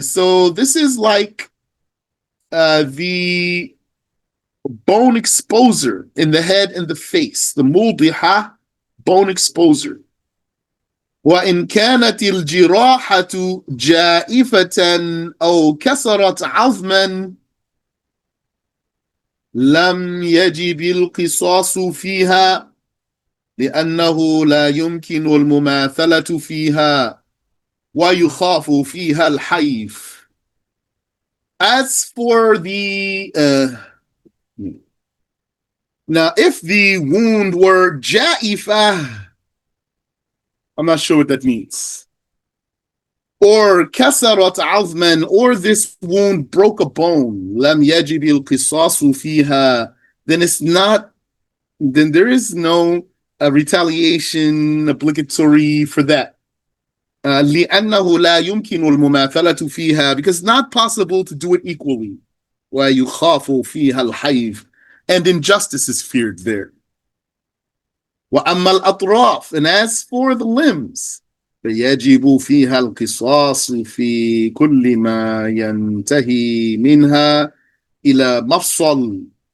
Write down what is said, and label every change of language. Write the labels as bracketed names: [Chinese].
[English] So this is like the bone exposer in the head and the face. The موضحة, bone exposer. [Arabic] وإن كانت الجراحة جائفة أو كسرت عظما لم يجب القصاص فيها لأنه لا يمكن المماثلة فيها ويخاف فيها الحيف. [English] As for the now if the wound were جائفة, I'm not sure what that means, or [Arabic] كسرت عظما, [English] or this wound broke a bone, [Arabic] لم يجب القصاص فيها, [English] then it's not, then there is no retaliation obligatory for that. [Arabic] لأنه لا يمكن المماثلة فيها, [English] because it's not possible to do it equally. [Arabic] ويخاف فيها الحيف, [English] and injustice is feared there. [Arabic] وأما الأطراف, [English] and as for the limbs, [Arabic] فيجب فيها القصاص في كل ما ينتهي منها إلى مفصل.